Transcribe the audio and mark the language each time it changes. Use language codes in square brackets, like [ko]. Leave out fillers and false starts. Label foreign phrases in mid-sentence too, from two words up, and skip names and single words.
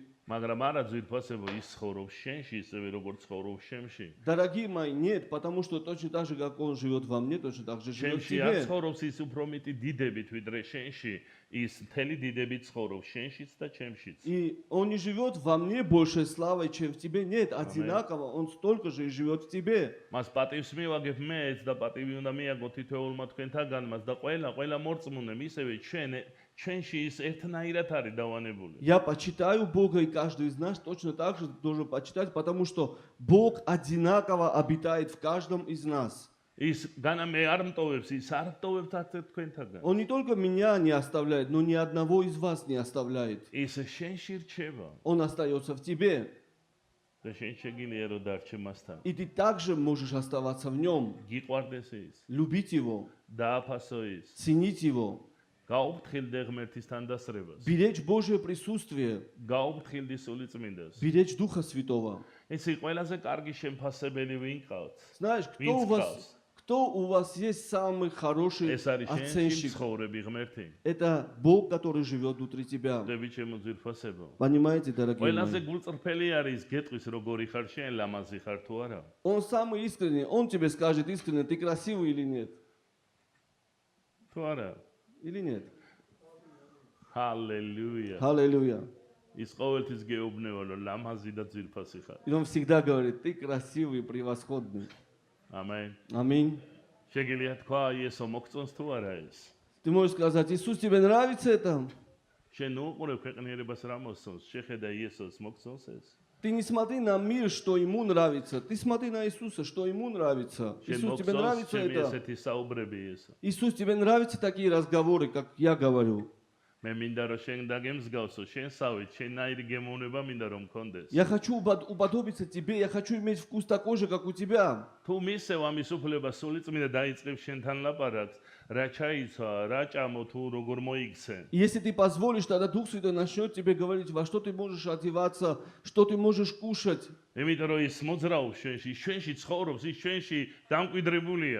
[ka] მაგრამ არა ძვირფასებო ის ცხოვრობს შენში, ისევე როგორც ცხოვრობს შენში. [ru] Дорогие мои, нет, потому что точно так же, как Он живет во мне, точно так же живет в [ka] შენში არ [ru] тебе. [ka] ცხოვრობს ის უფრო მეტი დიდებით, ვიდრე შენში. ის მთელი დიდებით ცხოვრობს შენშიც და ჩემშიც. [ru] И Он не живет во мне большей славой, чем в тебе. Нет, одинаково, Он столько же и живет в тебе. [ka] მას პატივს მივაგებ მეც და პატივი უნდა მიაგო თითოეულმა თქვენთაგანმაც და ყველა მორწმუნემ ისევე ჩვენში ის ერთნაირად არის დავანებული. [ru] Я почитаю Бога, и каждый из нас точно так же должен почитать, потому что Бог одинаково обитает в каждом из нас. [ka] ის განა მე არ მტოვებს, ის არ მტოვებს თქვენთაგან. [ru] Он не только меня не оставляет, но ни одного из вас не оставляет. [ka] ის შენში რჩება [ru] Он остается в тебе. [ka] და შენ შეგიძლია რომ დარჩე მასთან. [ru] И ты также можешь оставаться в нем, [ka] გიყვარდეს ის, [ru] любить его, [ka] დააფასო ის, [ru] ценить его, [ka] გაუფრთხილდე ღმერთის თანდასრებას, [ru] беречь Божье присутствие, [ka] გაუფრთხილდი სული წმინდას. [ru] беречь Духа Святого. [ka] იცი ყველაზე კარგი შემფასებელი ვინ ყავს? [ru] Знаешь, кто у вас есть самый хороший [ka] ეს არის შენში [ru] оценщик? [ka] ცხოვრები ღმერთი. [ru] Это Бог, который живет внутри тебя. [ka] დები ჩემო ძვირფასებო. [ru] Понимаете, дорогие [ka] ყველაზე [ru] мои? [ka] გულწრფელი არის გეტყვის როგორი ხარ შენ, ლამაზი ხარ თუ არა. [ru] Он самый искренний. Он тебе скажет искренне, ты красивый или нет. [ka] თუ არა. [ru] Или нет. [ka] ჰალელუია. [ru] Аллилуйя. [ka] ის ყოველთვის გეუბნება რომ ლამაზი და ძვირფასი ხარ. [ru] И он всегда говорит, ты красивый, превосходный. [ka] ამენ. [ru] Аминь. [ka] შეგიძლია თქვა იესო მოგწონს თუ არა ეს? [ru] Ты можешь сказать, Иисус, тебе нравится это? [ka] შენ უყურებ ქვეყნიერებას რა მოსწონს? შეხედა იესოს მოგწონს ეს? [ru] Ты не смотри на мир, что ему нравится. Ты смотри на Иисуса, что ему нравится. Иисус, тебе нравится это? [ka] ესეთი საუბრები ესა. [ru] Иисус, тебе нравятся такие разговоры, как я говорю? [ka] მე მინდა რომ შენ დაგემსგავსო, შენსავით, შენაირი გემოვნება მინდა რომ მქონდეს. [ru] Я хочу уподобиться тебе, я хочу иметь вкус такой же, как у тебя. [ka] თუ მისევ ამის უფლება სულიწმინდა დაიწყებს შენთან ლაპარაკს, რა ჩაიცვა, რა ჭამო თუ როგორ მოიქცე. [ru] И если ты позволишь, тогда Дух Святой начнет тебе говорить, во что ты можешь одеваться, что ты можешь кушать. [ka] იმიტომ რომ ის მოძრაობს შენში ცხოვრობს, ის შენში დამკვიდრებულია.